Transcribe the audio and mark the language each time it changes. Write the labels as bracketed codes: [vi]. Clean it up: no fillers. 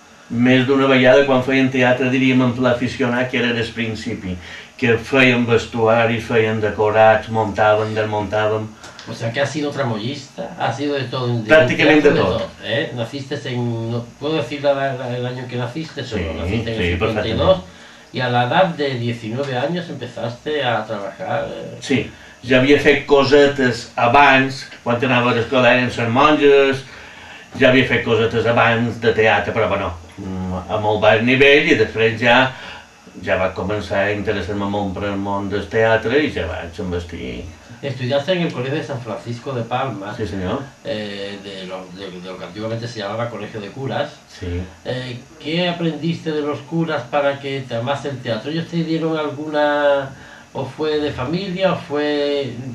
[ca] Més d'una vegada, quan feien teatre, diríem en pla aficionat, que era del principi, que feien vestuari, feien decorats, montaven, desmontaven... [es] O sea, que has sido tramoyista, has sido de todo. Prácticamente de todo. Naciste en... ¿no puedo decir el año en que naciste? Sí, naciste en el sí, 52. Y a la edad de 19 años empezaste a trabajar... [ca] Sí, ja havia fet cosetes abans, quan anava a l'escola eren les monges, ja havia fet cosetes abans de teatre, però bueno, a molt baix nivell, i després ja va començar a interessar-me molt per el món del teatre i ja vaig investir. [es] Estudiaste en el Colegio de San Francisco de Palma, [ca] Sí, senyor. [es] de lo que antiguamente se llamaba Colegio de Curas. Sí. ¿Qué aprendiste de los curas para que te amase el teatro? ¿Ellos te dieron alguna... o fue de familia o fue...